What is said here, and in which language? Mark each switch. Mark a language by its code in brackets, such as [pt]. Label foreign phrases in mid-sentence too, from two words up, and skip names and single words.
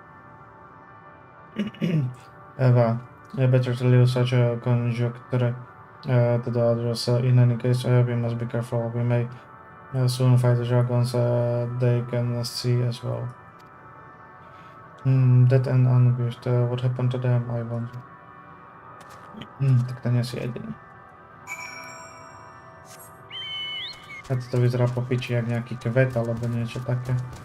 [en] Eva, better to leave such a conjecture to the others. In any case, we must be careful. We may soon fight the dragons they can see as well. Dead and unwished. What happened to them, I wonder. [pl] Tak to nie jest jedyny. [sk] A to vyzerá po piči jak nejaký kvet alebo niečo také.